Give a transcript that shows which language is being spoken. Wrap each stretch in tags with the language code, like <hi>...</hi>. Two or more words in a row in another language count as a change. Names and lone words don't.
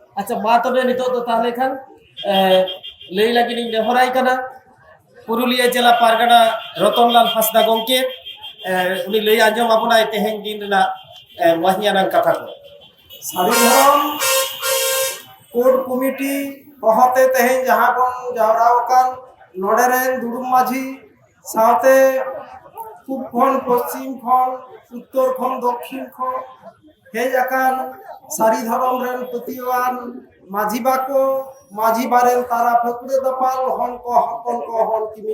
<sat>अच्छा मा तबे नितो तो ताहले खान लई लागिन नेहराई कना पुरुलिया जिला पारगना रतनलाल हांसदा गंके उनी लई आंजम आपना तेहेन दिन ना महियानां कथा को सारी धरम कोड कमिटी हहते तेहेन जहाँ बन जावरावकान नोडेरेन दुड़ुम माझी साथे पूब खन पश्चिम खन उत्तर खन दक्षिण खन हेज आकान सारी धरम रेन पतिवान माझी बाको माझी बारेन तारा फकुरे दपाल हन को हकन को हन किमिन</sat>